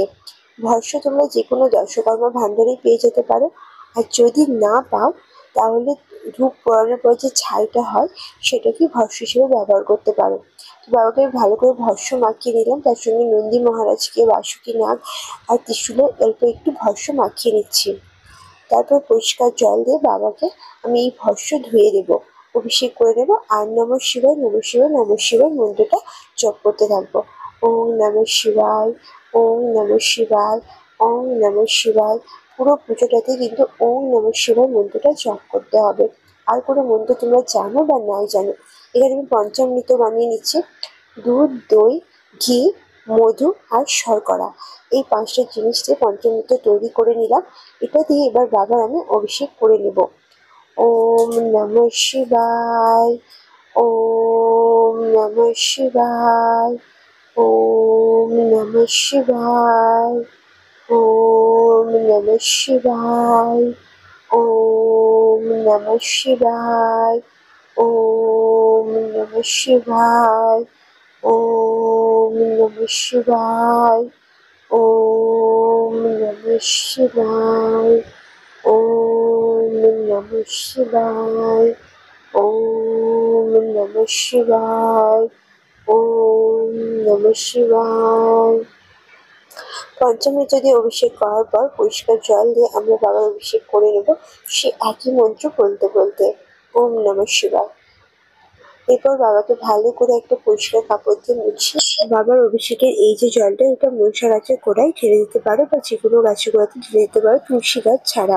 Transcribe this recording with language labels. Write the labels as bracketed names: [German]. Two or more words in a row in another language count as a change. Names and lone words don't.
[Bangla] ভস্য তোমরা যে কোনো দশকর্মা ভাণ্ডারেই পেয়ে যেতে পারো, আর যদি না পাও তাহলে ধূপ পোড়ানোর পর যে ছাইটা হয় সেটাকে ভস্য হিসেবে ব্যবহার করতে পারো। তো বাবাকে ভালো করে ভস্য মাখিয়ে নিলাম, তার সঙ্গে নন্দী মহারাজকে, বাসুকী নাগ আর ত্রিশূলের অল্প একটু ভস্য মাখিয়ে নিচ্ছি। তারপর পরিষ্কার জল দিয়ে বাবাকে আমি এই ভস্য ধুয়ে দেবো, অভিষেক করে দেবো। আর [Sanskrit] নমঃ শিবায়, নমঃ শিবায়, নমঃ শিবায় [Bangla] মন্ত্রটা জপ করতে থাকবো। [Sanskrit] ওম নমঃ শিবায়, ওম নমঃ শিবায়, ওম নমঃ শিবায়। [Bangla] পুরো পুজোটাতে কিন্তু [Sanskrit] ওম নমঃ শিবায় [Bangla] মন্ত্রটা জপ করতে হবে। আর কোনো মন্ত্র তোমরা জানো বা নাই জানো, এখানে আমি পঞ্চামৃত বানিয়ে নিচ্ছি। দুধ, দই, ঘি, মধু আর শর্করা, এই পাঁচটা জিনিস দিয়ে পঞ্চামৃত তৈরি করে নিলাম। এটা দিয়ে এবার বাবার আমি অভিষেক করে নেব। [Sanskrit] ওম নমঃ শিবায়, ওম নমঃ শিবায়, ওম নমঃ শিবায়, ওম নমঃ শিবায়, ওম নমঃ শিবায়, ওম নমঃ শিবায়, ওম নমঃ শিবায়, ওম নমঃ শিবায়, ওম নমঃ শিবায়, ওম নমঃ শিবায়, ওম নমঃ শিবায়। [Bangla] পঞ্চামৃত দিয়ে অভিষেক করার পর পরিষ্কার জল দিয়ে আমরা বাবার অভিষেক করে নেব, সে একই মন্ত্র বলতে বলতে, [Sanskrit] ওম নমঃ শিবায়। [Bangla] এরপর বাবাকে ভালো করে একটা পরিষ্কার কাপড় দিয়ে মুছিয়ে বাবার অভিষেকের এই যে জলটা, এটা মনসা গাছের গোড়ায় ঢেলে দিতে পারো বা যে কোনো গাছের গোড়াতে ঢেলে দিতে পারো, তুলসী গাছ ছাড়া।